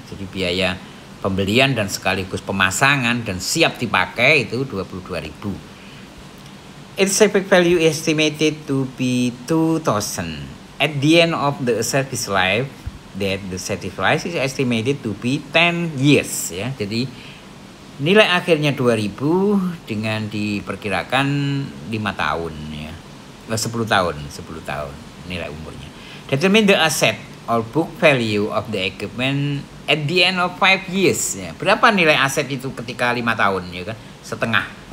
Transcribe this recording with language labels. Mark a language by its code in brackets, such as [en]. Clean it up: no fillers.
[id] Jadi biaya pembelian dan sekaligus pemasangan dan siap dipakai itu 22.000. [en] Its sales-back value is estimated to be 2,000. At the end of the service life, that the service life is estimated to be 10 years. [id] Ya. Jadi nilai akhirnya 2.000 dengan diperkirakan 5 tahun ya. 10 tahun nilai umurnya. [en] Determine the asset or book value of the equipment at the end of 5 years ya. [id] Berapa nilai aset itu ketika 5 tahun ya kan? Setengah.